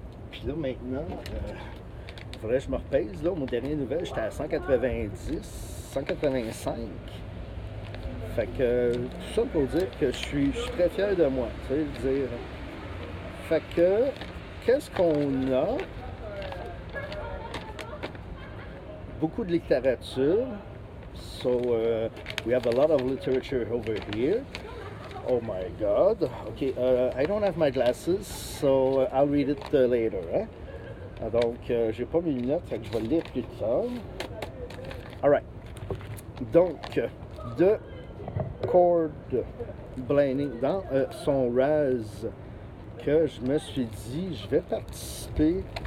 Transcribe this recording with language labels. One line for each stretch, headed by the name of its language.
French: Puis là, maintenant, il faudrait que je me repèse. Là, mon dernier nouvelle, j'étais à 190, 185. Fait que tout ça pour dire que je suis très fier de moi. Tu sais, le dire. Fait que, qu'est-ce qu'on a? Beaucoup de littérature.
English: So we have a lot of literature over here. Oh my God. Okay, I don't have my glasses, so I'll read it later.
French: Hein? Donc, j'ai pas mes lunettes, fait que je vais le lire plus tard. Alright. Donc, de Cord Blaney, dans son Raz, que je me suis dit, je vais participer.